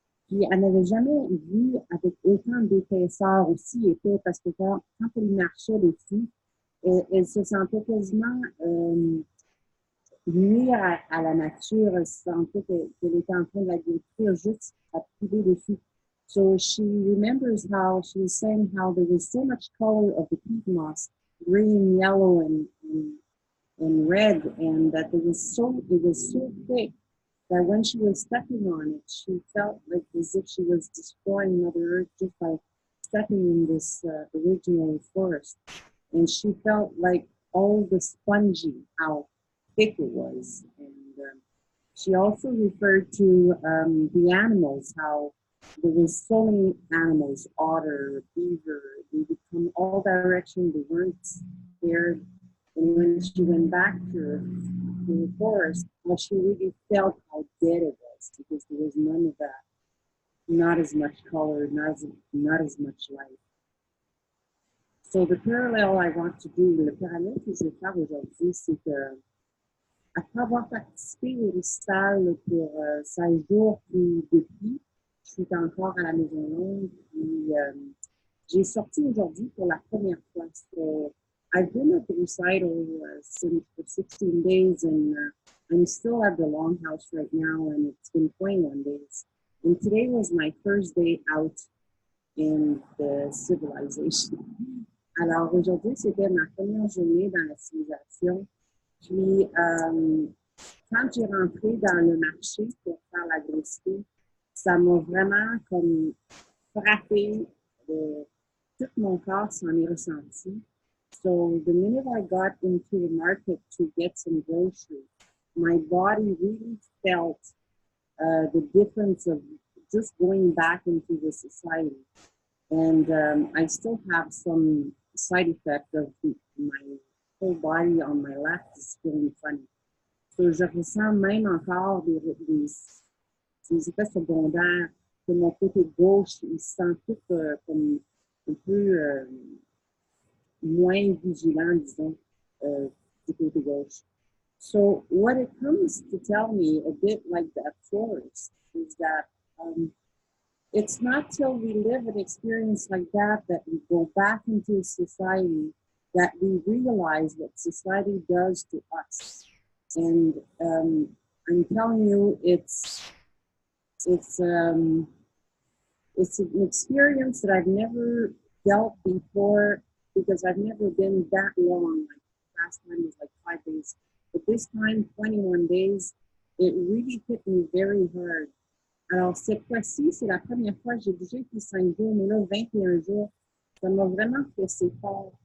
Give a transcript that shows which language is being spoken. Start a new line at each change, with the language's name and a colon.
French: Puis elle n'avait jamais vu avec autant d'épaisseur aussi épais parce que quand elle marchait dessus, elle se sentait quasiment nuire à la nature. Elle se sentait qu'elle était en train de la détruire juste à piler dessus.
English: So she remembers how she was saying how there was so much color of the peat moss, green, yellow, and red, and that it was so thick that when she was stepping on it, she felt like as if she was destroying Mother Earth just by stepping in this original forest. And she felt like all the spongy, how thick it was. And she also referred to the animals, how there was so many animals, otter, beaver, they would come all directions, they weren't scared. And when she went back to the forest, well, she really felt how dead it was because there was none of that, not as much color, not as much light. So the parallel I want to do,
French: le parallèle que je vais faire aujourd'hui, c'est que après avoir participé au récital pour 16 jours, puis depuis, je suis encore à la Maison Longue, puis j'ai sorti aujourd'hui pour la première fois.
English: So I've been at the recital since for 16 days, and I'm still at the Longhouse right now, and it's been 21 days. And today was my first day out in the civilization.
French: Alors aujourd'hui, c'était ma première journée dans la civilisation. Puis, quand j'ai rentré dans le marché pour faire la grosserie, ça m'a vraiment comme frappé, tout mon corps s'en est ressenti.
English: So the minute I got into the market to get some groceries, my body really felt the difference of just going back into the society. And I still have some side effect of my whole body on my left is feeling funny.
French: So je ressens même encore des effets secondaires que mon côté gauche, il se sent tout comme un peu moins vigilant, disons, du côté gauche.
English: So what it comes to tell me, a bit like that forest, is that it's not till we live an experience like that that we go back into society that we realize what society does to us. And I'm telling you, it's an experience that I've never felt before because I've never been that long. Like last time was like 5 days, but this time 21 days, it really hit me very hard.
French: Alors cette fois-ci, c'est la première fois que j'ai déjà été 5 jours, mais là 21 jours, ça m'a vraiment fait fort.